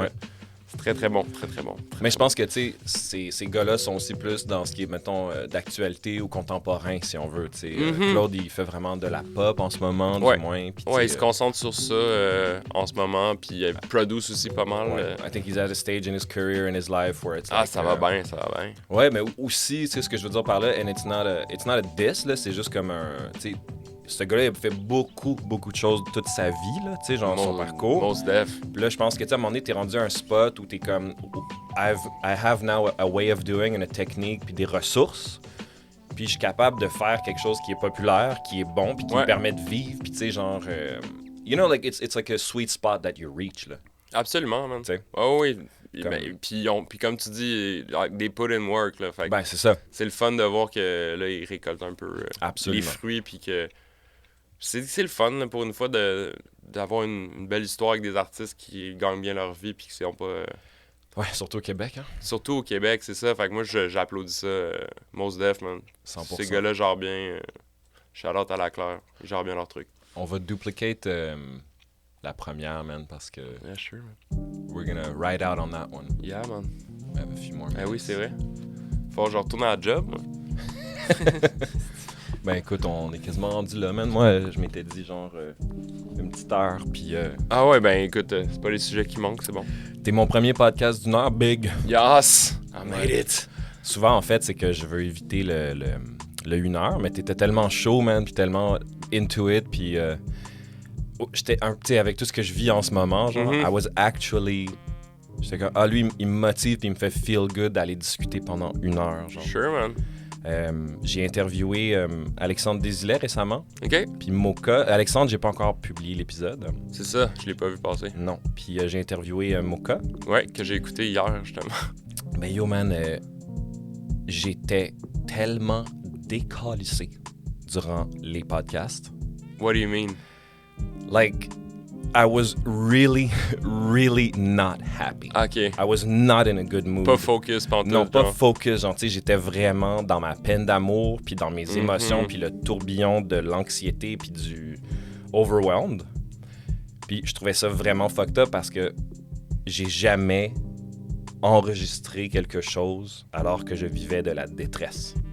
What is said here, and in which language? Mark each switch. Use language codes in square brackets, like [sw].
[fr] Ouais. C'est très, très bon. Très, très bon. Mais je pense que, tu sais, ces gars-là sont aussi plus dans ce qui est, mettons, d'actualité ou contemporain, si on veut, tu sais. Claude, il fait vraiment de la pop en ce moment, du moins. Pis, il se concentre sur ça en ce moment, puis il produce aussi pas mal. Ouais. [en] I think he's at a stage in his career, in his life, where it's like... [fr] ça va bien. Ouais, mais aussi, tu sais, ce que je veux dire par là, [en] and it's not a diss, [fr] là, c'est juste comme un... Tu sais, ce gars-là, il a fait beaucoup de choses toute sa vie, là, tu sais, genre son parcours. [en] Most def. [fr] Puis là, je pense que, tu sais, à un moment donné, t'es rendu à un spot où t'es comme... [en] I have now a way of doing and a technique, [fr] puis des ressources. Puis je suis capable de faire quelque chose qui est populaire, qui est bon, puis qui me permet de vivre, puis tu sais, genre... [en] you know, like, it's like a sweet spot that you reach, là. [fr] Absolument, man. Tu sais. Oh, oui. Comme... Puis comme tu dis, [en] they put in work, [fr] là. Fait c'est ça. C'est le fun de voir que, là, ils récoltent un peu les fruits, puis que... C'est le fun, là, pour une fois, d'avoir une belle histoire avec des artistes qui gagnent bien leur vie puis qui sont pas... Ouais, surtout au Québec, hein. Surtout au Québec, c'est ça. Fait que moi, j'applaudis ça. [en] Most def, man. 100%. [fr] Ces gars-là gèrent bien. Shout-out à la Claire. Ils gèrent bien leur truc. On va duplicate la première, man, parce que... [en] Yeah, sure, man. We're gonna ride out on that one. Yeah, man. We have a few more minutes. [fr] Oui, c'est vrai. Faut que je retourne à la job, moi. Ben écoute, on est quasiment rendu là, man. Moi, je m'étais dit genre une petite heure, puis... Ah ouais, ben écoute, c'est pas les sujets qui manquent, c'est bon. T'es mon premier podcast d'1 heure, big. [en] Yes! I made it! [fr] Souvent, en fait, c'est que je veux éviter le 1 heure, mais t'étais tellement chaud, man, puis tellement [en] into it, [fr] puis... j'étais un petit avec tout ce que je vis en ce moment, genre, [en] I was actually... [fr] J'étais comme, lui, il me motive, puis il me fait [en] feel good [fr] d'aller discuter pendant 1 heure, genre. [en] Sure, man. [fr] J'ai interviewé Alexandre Desilets récemment. OK. Puis Mocha. Alexandre, j'ai pas encore publié l'épisode. C'est ça, je l'ai pas vu passer. Non. Puis j'ai interviewé Mocha. Ouais, que j'ai écouté hier, justement. Mais yo, man, j'étais tellement décalissé durant les podcasts. [en] What do you mean? Like, I was really, really not happy. OK. I was not in a good mood. [fr] Pas focus pendant tout. Non, pas focus. Genre, tu sais, j'étais vraiment dans ma peine d'amour, puis dans mes émotions, puis le tourbillon de l'anxiété, puis du overwhelmed. Puis je trouvais ça vraiment fucked up parce que j'ai jamais enregistré quelque chose alors que je vivais de la détresse.